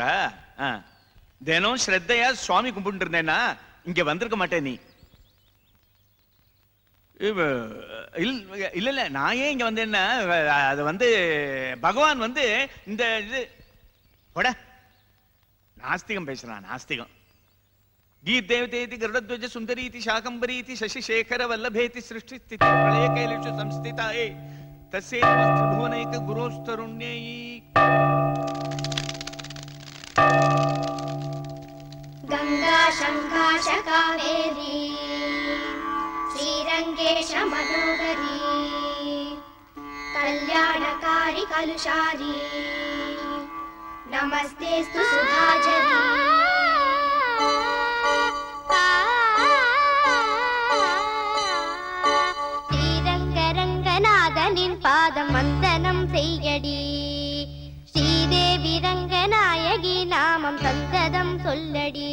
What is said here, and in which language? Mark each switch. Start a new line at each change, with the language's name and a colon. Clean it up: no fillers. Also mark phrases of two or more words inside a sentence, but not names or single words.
Tamil: தினம் ஸ்ரத்தையா சுவாமி கும்பிட்டு இருந்தேன்னா இங்க வந்திருக்க மாட்டேன். நீ இல்ல நான் ஏன் இங்க வந்தேன்னா அது வந்து பகவான் வந்து இந்த இது நாஸ்திகம் பேசுறான். நாஸ்திகம்.
Sanskrit: गीर्देवतेति गरुडध्वज सुंदरीति शाकंबरीति शशिशेखर वल्लभेति सृष्टि स्थिति प्रलय कैलेषु संस्थिताये तस्यै नमस्ते भुवनैक गुरोस्तरुण्यै. गंगा शंकाश कावेरी श्रीरंगेश मनोहरी कल्याणकारी कलुषारी नमस्तेस्तु सुधाजरी.
Tamil: பாதம் வந்தனம் செய்யடி ஸ்ரீதேவி ரங்கநாயகி நாமம் சந்ததம் சொல்லடி.